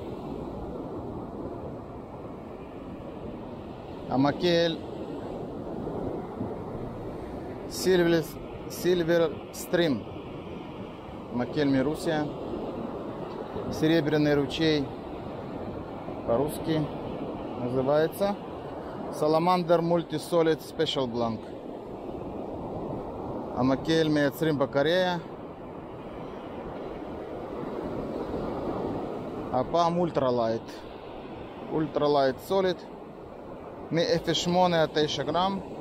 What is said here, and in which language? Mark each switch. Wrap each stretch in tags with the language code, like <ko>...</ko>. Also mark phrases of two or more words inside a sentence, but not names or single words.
<he>המקל Silver Stream. מקל מרוסיה.</he> <ru>Серебряный ручей по-русски называется. Salamander Multi-Solid Special Blank.</ru> <he>המקל מייצרים בקוריאה. הפעם אולטרה-לייט.</he> <en>ultra-light solid.</en> <he>מ-0.8 עד 9 גרם.</he>